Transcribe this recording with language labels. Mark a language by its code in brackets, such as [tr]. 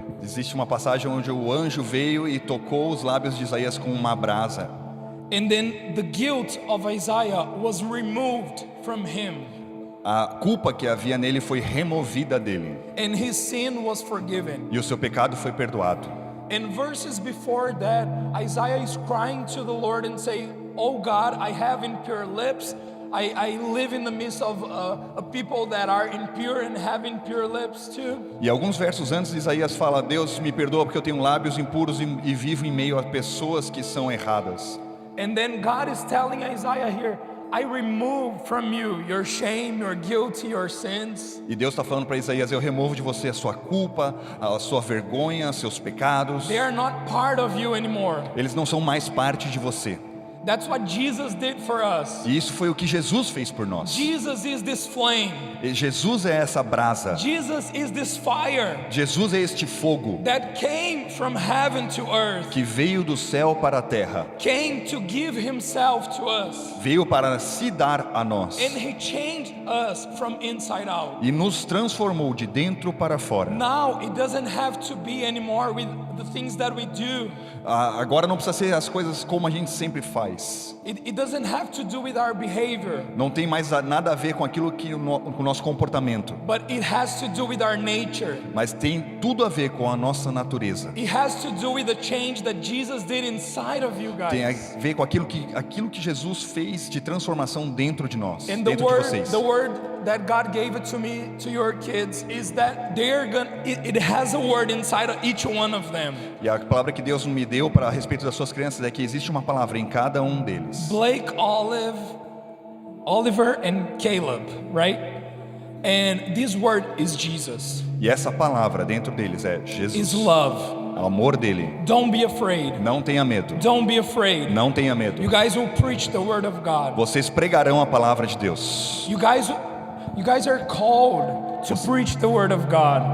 [pt] Existe uma passagem onde o anjo veio e tocou os lábios de Isaías com uma brasa. [en] And then the guilt of Isaiah was removed from him, [pt] A culpa que havia nele foi removida dele. [en] and his sin was forgiven. [pt] E o seu pecado foi perdoado. [en] In verses before that, Isaiah is crying to the Lord and saying, "Oh God, I have impure lips. I live in the midst of a people that are impure and have impure lips too." [pt] E alguns versos antes, Isaías fala: Deus me perdoa porque eu tenho lábios impuros e vivo em meio a pessoas que são erradas. [en] And then God is telling Isaiah here, I remove from you your shame, your guilt, your sins. [pt] E Deus está falando para Isaías: eu removo de você a sua culpa, a sua vergonha, seus pecados. [en] They are not part of you anymore. [pt] Eles não são mais parte de você. [en] That's what Jesus did for us. [pt] E isso foi o que Jesus fez por nós. [en] Jesus is this flame. [pt] E Jesus é essa brasa. [en] Jesus is this fire. [pt] Jesus é este fogo [en] That came from heaven to earth. [pt] que veio do céu para a terra. [en] Came to give himself to us. [pt] Veio para se dar a nós. [en] And he changed us from inside out. [pt] E nos transformou de dentro para fora. [en] Now it doesn't have to be anymore with the things that we do. [pt] Agora não precisa ser as coisas como a gente sempre faz. [en] It doesn't have to do with our behavior. [pt] Não tem mais nada a ver com aquilo que com o nosso comportamento. [en] But it has to do with our nature. [pt] Mas tem tudo a ver com a nossa natureza. [en] It has to do with the change that Jesus did inside of you guys. [pt] Tem a ver com aquilo que Jesus fez de transformação dentro de nós, [en] And [pt] dentro de vocês. [en] the word that God gave it to me, to your kids, is that it has a word inside of each one of them. [pt] E a palavra que Deus me deu para a respeito das suas crianças é que existe uma palavra em cada um deles. [en] Blake, Oliver and Caleb, right? And this word is Jesus. [pt] E essa palavra dentro deles é Jesus. [en] Is love. [pt] O amor dele. [en] Don't be afraid. [pt] Não tenha medo. [en] Don't be afraid. [pt] Não tenha medo. [en] You guys will preach the word of God. [pt] Vocês pregarão a palavra de Deus. [en] You guys are called to preach the word of God.